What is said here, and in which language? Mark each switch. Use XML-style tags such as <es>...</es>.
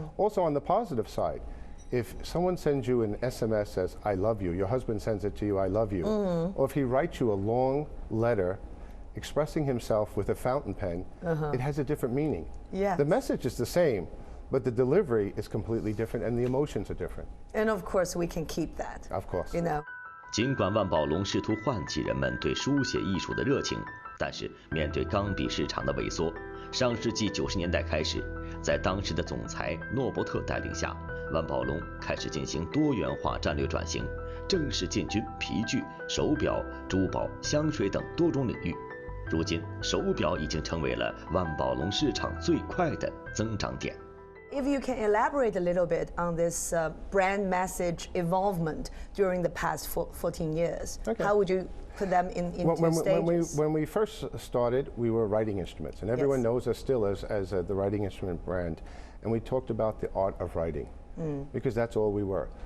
<en>Also on the positive side, if someone sends you an SMS says, I love you, your husband sends it to you, I love you, or if he writes you a long letter expressing himself with a fountain pen, it has a different meaning. Yes. The message is the same, but the delivery is completely different and the emotions are different. And of course we can keep that. Of course. You know.</en> <zh>尽管万宝龙试图唤起人们对书写艺术的热情，但是面对钢笔市场的萎缩，上世纪90年代开始，在当时的总裁诺伯特带领下，万宝龙开始进行多元化战略转型，正式进军皮具、手表、珠宝、香水等多种领域。如今，手表已经成为了万宝龙市场最快的增长点。</zh> <en>If you can elaborate a little bit on this brand message evolvement during the past 14 years, how would you put them into stages? When we first started, we were writing instruments, and everyone knows us still as the writing instrument brand. And we talked about the art of writing, because that's all we were.</en>